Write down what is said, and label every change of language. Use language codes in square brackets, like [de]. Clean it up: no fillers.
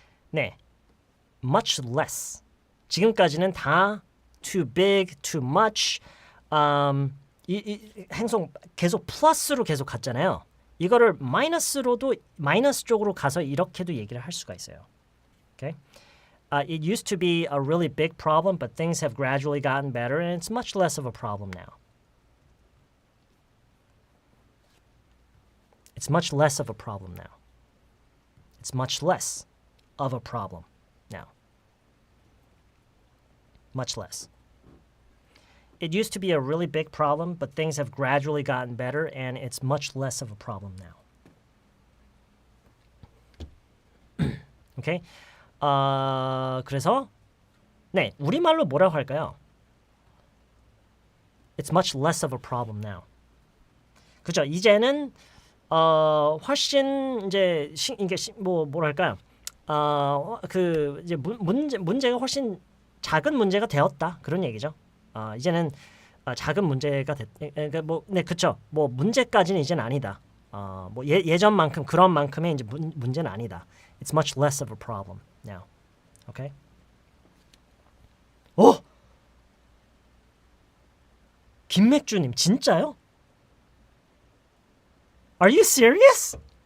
[ko] 네, [en] much less. [ko] 지금까지는 다 [en] too big, too much. [ko] 이 행성 계속 플러스로 계속 갔잖아요. 이거를 마이너스로도 마이너스 쪽으로 가서 이렇게도 얘기를 할 수가 있어요. [en] Okay? It used to be a really big problem, but things have gradually gotten better, and it's much less of a problem now. It's much less of a problem now. It's much less of a problem now. Much less. It used to be a really big problem, but things have gradually gotten better, and it's much less of a problem now. Okay? [ko] 그래서 네, 우리말로 뭐라고 할까요? [en] It's much less of a problem now. [ko] 그죠? 이제는 훨씬 이제 이게 뭐랄까요? 그 이제 문제가 훨씬 작은 문제가 되었다 그런 얘기죠. 이제는 작은 문제가 그러니까 네, 그렇죠. 문제까지는 이제는 아니다. 예전만큼 그런 만큼의 이제 문제는 아니다. [en] It's much less of a problem now. Okay? [ko] 김맥주님 진짜요? [en] Are you serious?